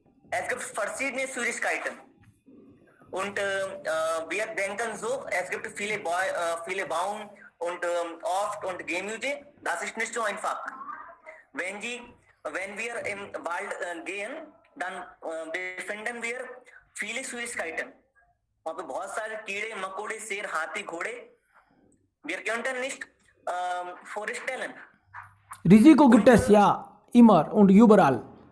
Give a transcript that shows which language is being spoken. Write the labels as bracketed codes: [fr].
[de] Es gibt verschiedene Schwierigkeiten. Und wir denken so, es gibt viele Baum und oft und Gemüse, das ist nicht so einfach. Wenn wir im Wald gehen, dann befinden wir viele Schwierigkeiten. [hi] वहाँ पे बहुत सारे कीड़े मकोड़े शेर हाथी घोड़े. [de] Wir könnten nicht vorstellen. Risiko gibt es ja immer und überall.